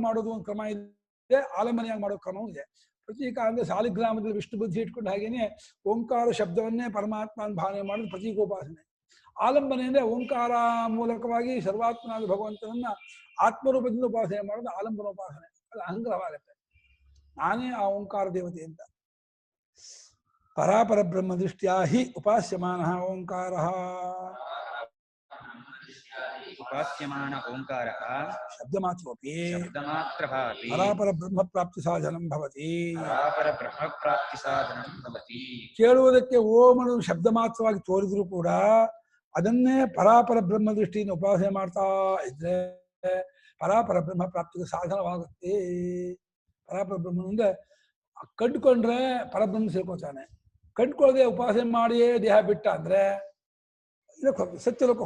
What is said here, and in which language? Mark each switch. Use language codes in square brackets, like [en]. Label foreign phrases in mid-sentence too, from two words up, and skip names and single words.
[kn] ಮಾಡೋದು ಒಂದು ಕ್ರಮ ಇದೆ ಆಲಂಬನೆಯಾಗಿ ಮಾಡೋ ಕ್ರಮವೂ ಇದೆ ಪ್ರತೀಕ ಅಂದ್ರೆ ಸಾಲಿಗ್ರಾಮದಲ್ಲಿ ವಿಷ್ಣು ಬುದ್ಧಿ ಇಟ್ಕೊಂಡು ಹಾಗೇನೆ ಓಂಕಾರ ಶಬ್ದವನ್ನೇ ಪರಮಾತ್ಮ ಭಾವನೆ ಮಾಡೋದು ಪ್ರತೀಕೋಪಾಸನೆ ಆಲಂಬನೆ ಅಂದ್ರೆ ಓಂಕಾರ ಮೂಲಕವಾಗಿ ಸರ್ವಾತ್ಮನಾದ ಭಗವಂತನನ್ನ ಆತ್ಮರೂಪದಿಂದ ಉಪಾಸನೆ ಮಾಡೋದು ಆಲಂಬನೋಪಾಸನೆ ಅದು ಅಹಂಗ್ರಹವಾಗತ್ತೆ ನಾನೇ ಆ ಓಂಕಾರ ದೇವತೆ ಅಂತ [sa] ಪರಾಪರ ಬ್ರಹ್ಮ ದೃಷ್ಟ್ಯಾ ಹಿ ಉಪಾಸ್ಯಮಾನ ಓಂಕಾರ ಶಬ್ದ ಮಾತ್ರೋಪಿ ಪರಾಪರ ಬ್ರಹ್ಮ ಪ್ರಾಪ್ತಿ ಸಾಧನಂ ಭವತಿ [kn] ಕೇಳುವುದಕ್ಕೆ ಓಮನು ಶಬ್ದ ಮಾತ್ರವಾಗಿ ತೋರಿದ್ರು ಕೂಡ ಅದನ್ನೇ ಪರಾಪರ ಬ್ರಹ್ಮ ದೃಷ್ಟಿಯಿಂದ ಉಪಾಸನೆ ಮಾಡ್ತಾ ಇದ್ರೆ ಪರಾಪರ ಬ್ರಹ್ಮ ಪ್ರಾಪ್ತಿಗೆ ಸಾಧನವಾಗುತ್ತೆ ಪರಾಪರ ಬ್ರಹ್ಮನಿಂದ ಕಂಡುಕೊಂಡ್ರೆ ಪರಬ್ರಹ್ಮ ಸೇರ್ಕೋತಾನೆ ಕಂಡುಕೊಳ್ಳದೆ ಉಪಾಸನೆ ಮಾಡಿಯೇ ದೇಹ ಬಿಟ್ಟ ಅಂದ್ರೆ ಇದಕ್ಕೆ ಸತ್ಯಲೋಕಕ್ಕೆ